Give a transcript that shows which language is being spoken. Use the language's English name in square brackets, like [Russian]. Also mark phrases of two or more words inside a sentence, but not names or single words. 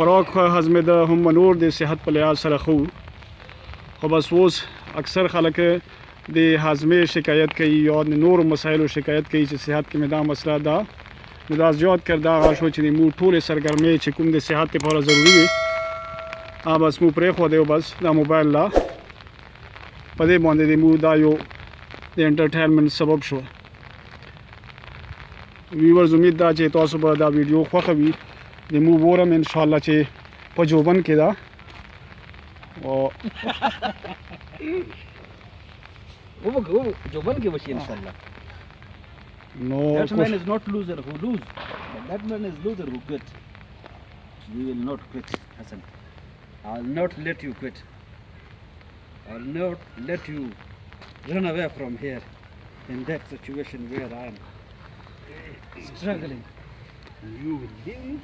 [Pashto] خوراک هضمېده هم به نور د صحت په لحاظ سره ښه خو بس اوس اکثر خلک د هاضمې شکایت کوي یا د نورو مسایلو شکایت کوي چې صحت کې مې دا مسله ده نو دا زیات کر دا هغه شو چې د مو ټولې سرګرمۍ چې کوم د صحت لپاره ضروري وي بس مو پرېښودی او بس دا موبایل لا په دې باندې د مو دا یو د انټرټینمنټ سبب شو. ویورز امید دا چې تاسو به دا ویډیو خوښه وي د مو ګورم انشاءالله چې په جوبن کې ده جوبن کې وشي انشاءالله. [English] No, that man is not loser who lose. That man is loser who quit. We will not quit, Hassan. I'll not let you quit. I'll not let you run away from here in that situation where I am struggling. You will leave.